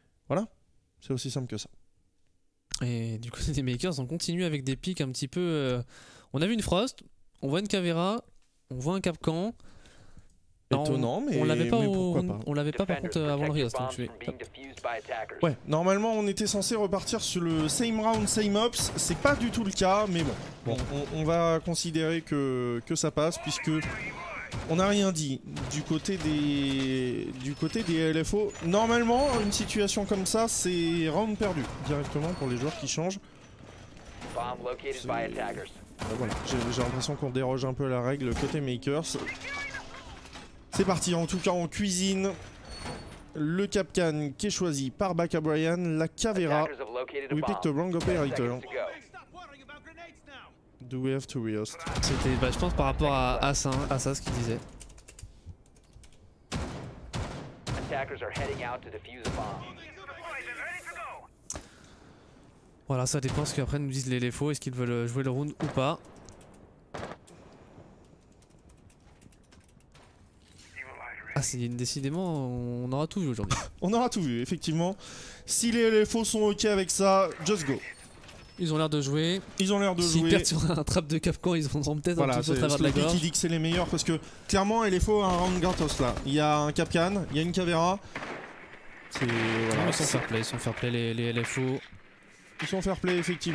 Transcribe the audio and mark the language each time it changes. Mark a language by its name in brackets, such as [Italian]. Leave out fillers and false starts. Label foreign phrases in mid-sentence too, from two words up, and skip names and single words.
[French] Voilà, c'est aussi simple que ça. Et du côté des [English] Makers, [French] on continue avec des pics un petit peu. On a vu une Frost, on voit une Caveira, on voit un Capcan. Étonnant, mais on l'avait pas, pourquoi pas. on l'avait pas par contre avant le Rios. Ouais, normalement on était censé repartir sur le [English] same round, same ops. [French] C'est pas du tout le cas, mais bon, on va considérer que ça passe puisque on n'a rien dit du côté des LFO. Normalement, une situation comme ça, c'est round perdu directement pour les joueurs qui changent. Voilà, j'ai l'impression qu'on déroge un peu à la règle côté Makers. C'est parti, en tout cas en cuisine. Le Capcan qui est choisi par Baka Brian, la Caveira. [English] We picked the wrong operator. Do we have to rehost? [French] C'était, je pense, par rapport à ça ce qu'il disait. Voilà, ça dépend ce qu'après nous disent les LFO, est-ce qu'ils veulent jouer le round ou pas. Ah, décidément, on aura tout vu aujourd'hui. On aura tout vu, effectivement. Si les LFO sont ok avec ça, [English] just go. [French] Ils ont l'air de jouer. Ils ont l'air de jouer. S'ils perdent sur un trap de Capcan, ils vont peut-être un petit peu au travers de la gorge. Qui dit que c'est les meilleurs parce que clairement, LFO a un round gratos là. Il y a un Capcan, il y a une Caveira. Voilà, ils sont [English] fair play [French] les LFO. Ils sont [English] fair play, [French] effectivement.